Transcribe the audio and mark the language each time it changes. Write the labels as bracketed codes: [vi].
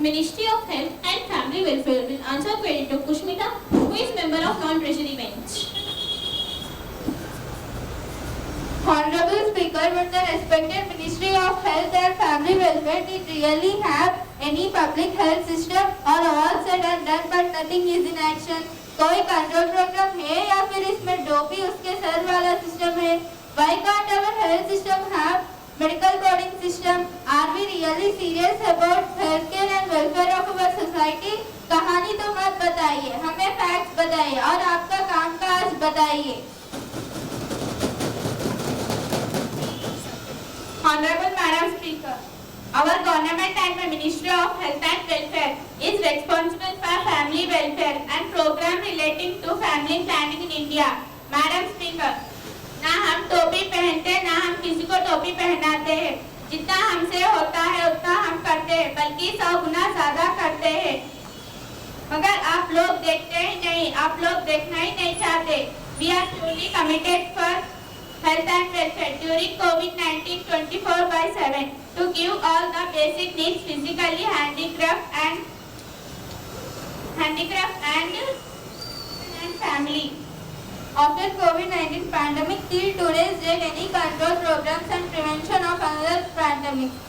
[en] Ministry of Health and Family Welfare will answer query to Kushmita, who is member of non-treasury bench. Honorable Speaker, with the respected Ministry of Health and Family Welfare, did really have any public health system or all said and done but nothing is in action? [hi] कोई control programme है या फिर इसमें dopey उसके sir वाला system है? [en] Why can't our health system have medical coding system? Are we really serious about healthcare and welfare of our society? [hi] कहानी तो मत बताइए, हमें फैक्ट्स बताइए और आपका कामकाज बताइए। [en] Honorable Madam Speaker, our government and the Ministry of Health and Welfare is responsible for family welfare and program relating to family planning in India. [hi] Madam Speaker, ना हम टोपी पहनते ना हम किसी को टोपी पहनाते हैं। जितना हमसे होता है उतना हम करते हैं, बल्कि 100 गुना ज्यादा करते हैं। मगर आप लोग देखते ही नहीं, आप लोग देखना ही नहीं चाहते। [en] We are truly committed for health and welfare during COVID-19 24/7 to give all the basic needs physically handicapped and family. After COVID-19 pandemic, till today's date, any control programs and prevention of another pandemic.